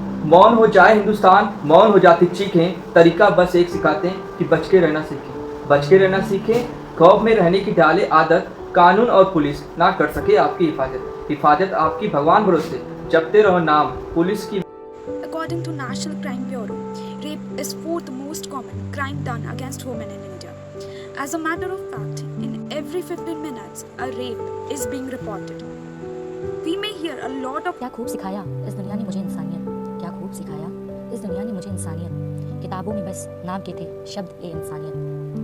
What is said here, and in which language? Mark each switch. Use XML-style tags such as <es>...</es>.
<hi>मौन हो जाए हिंदुस्तान, मौन हो जाती चीखें, तरीका बस एक सिखाते हैं कि बच के रहना सीखें, खौफ में रहने की डाले आदत, कानून और पुलिस ना कर सके आपकी हिफाजत आपकी भगवान भरोसे, जपते रहो नाम पुलिस की।</hi> <en>According to National Crime Bureau, rape is 4th most common crime done against women in India. As a matter of fact, in every 15 minutes, a rape is being reported. We may hear a lot of</en> <hi>क्या खूब सिखाया इस दुनिया ने मुझे इंसानियत, क्या खूब सिखाया इस दुनिया ने मुझे इंसानियत, किताबों में बस नाम के थे शब्द ए इंसानियत।</hi>